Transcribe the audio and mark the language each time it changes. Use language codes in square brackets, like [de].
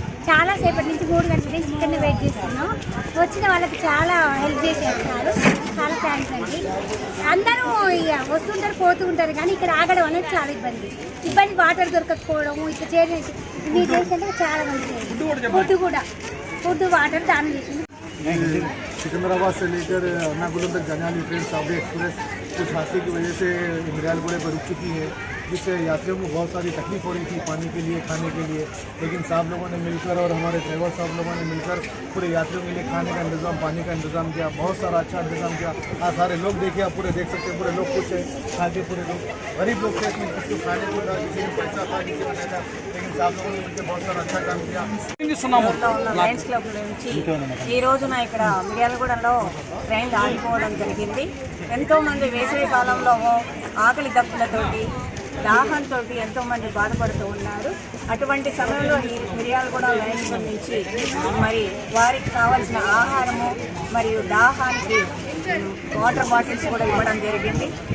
[te] చాలా సేపటి నుంచి 3 గంటల నుంచి ఇక్కడనే వెయిట్ చేస్తున్నాం. వచ్చిన వాళ్ళకి చాలా హెల్ప్ చేశారు సార్, చాలా థ్యాంక్స్ అండి. అందరూ ఇక వస్తుంటారు పోతూ ఉంటారు కానీ ఇక్కడ ఆగడం అనేది చాలా ఇబ్బంది. వాటర్ దొరకకపోవడం ఇట్లా చేసి చాలా మంది ఫుడ్ వాటర్ దానం చేసింది. [hi] सिकंदराबाद से लेकर एर्नाकुलम तक जाने वाली ट्रेन साउदी एक्सप्रेस कुछ हादसे की वजह से मिर्यालगुड़े पर रुक चुकी है, जिससे यात्रियों को बहुत सारी तकलीफ हो रही थी पानी के लिए, खाने के लिए। लेकिन साहब लोगों ने मिलकर और हमारे ड्राइवर साहब लोगों ने मिलकर पूरे यात्रियों के लिए खाने का इंतजाम, पानी का इंतजाम किया, बहुत सारा अच्छा इंतजाम किया। आज सारे लोग देखिए, आप पूरे देख सकते हैं, पूरे लोग खुश हैं खा के। पूरे लोग गरीब लोग थे, किसी खाने को था, किसी में पैसा था, किसी में नहीं था, लेकिन साहब लोगों ने मिलकर बहुत सारा अच्छा काम किया। [te] లయన్స్ క్లబ్ నుంచి ఈ రోజున ఇక్కడ మిర్యాలగూడలో ట్రైన్ ఆగిపోవడం జరిగింది. ఎంతోమంది వేసవి కాలంలో ఆకలి దప్పులతోటి దాహంతో ఎంతోమంది బాధపడుతూ ఉన్నారు. అటువంటి సమయంలో ఈ మిర్యాలగూడ లయన్స్ క్లబ్ నుంచి మరి వారికి కావాల్సిన ఆహారము మరియు దాహానికి వాటర్ బాటిల్స్ కూడా ఇవ్వడం జరిగింది.